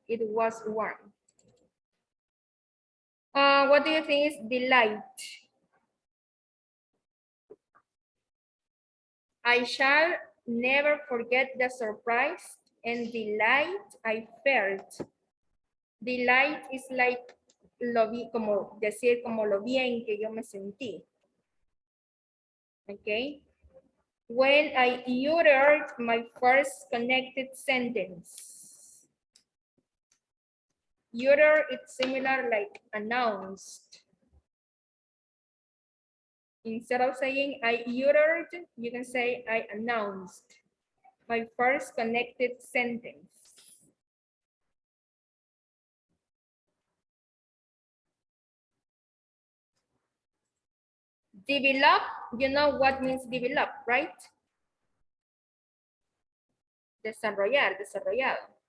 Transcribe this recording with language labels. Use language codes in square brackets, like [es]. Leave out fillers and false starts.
[en] It was warm. What do you think is delight? I shall never forget the surprise and delight I felt. Delight is like [es] lo vi, como decir como lo bien que yo me sentí. [en] Okay. When I uttered my first connected sentence. Utter, it's similar like announced. Instead of saying I uttered, you can say I announced my first connected sentence. Develop, you know what means develop, right? [es] Desarrollar, desarrollado.